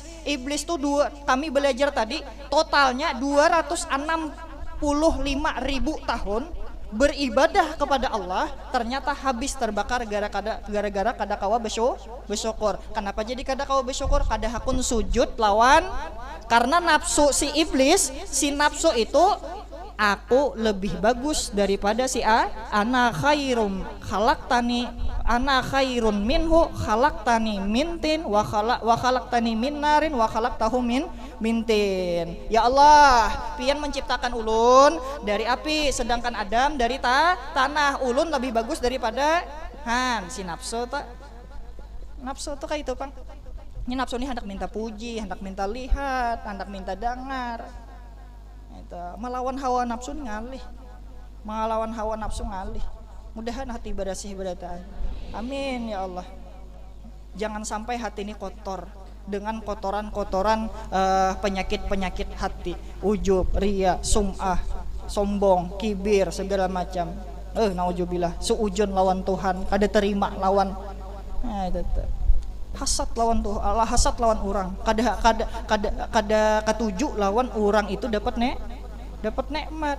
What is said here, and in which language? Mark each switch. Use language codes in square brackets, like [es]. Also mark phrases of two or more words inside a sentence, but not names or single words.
[bjn] Iblis tuh kami belajar tadi totalnya 265.000 tahun beribadah kepada Allah, ternyata habis terbakar gara-gara kada kawa bersyukur. Kenapa jadi kada kawa bersyukur? Kada hakun sujud lawan karena nafsu si iblis, si nafsu itu aku lebih bagus daripada si [ar] أنا خير خلقتني أنا خير منه خلقتني من طين وخلقتني من نار وخلقته من طين. Ya Allah, [bjn] pian menciptakan ulun dari api, sedangkan Adam dari tanah. Ulun lebih bagus daripada si nafsu kayak itu, Pang. Ini nafsu ini hendak minta puji, hendak minta lihat, hendak minta dengar. Itu melawan hawa nafsu ngalih. Mudahan hati bersih berataan. [ar] Amin ya Allah. [bjn] Jangan sampai hati ini kotor dengan kotoran-kotoran penyakit-penyakit hati, ujub, riya, sum'ah, sombong, kibir, segala macam. Nauzubillah, suujun lawan Tuhan, kada terima lawan itu. Hasad lawan Tuhan, hasad lawan orang. Kada ketujuh lawan orang itu dapat nikmat.